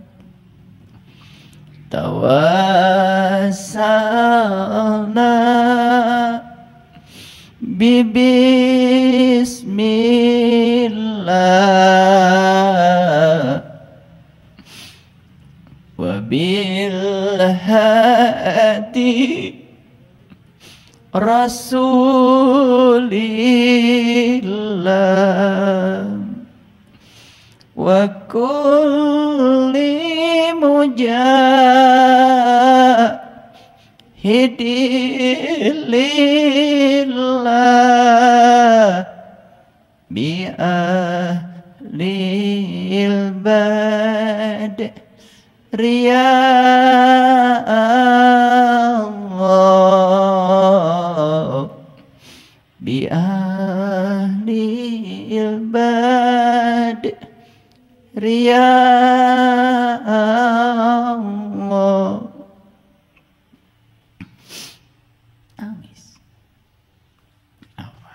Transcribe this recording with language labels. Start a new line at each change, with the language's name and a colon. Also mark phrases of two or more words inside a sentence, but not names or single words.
Arabic: Tawassalna ببسم الله وبالهادي رسول الله و كل مجاهد لله ب أهل البدر يا الله ب أهل البدر يا الله.
Indonesian: Nangis. Apa?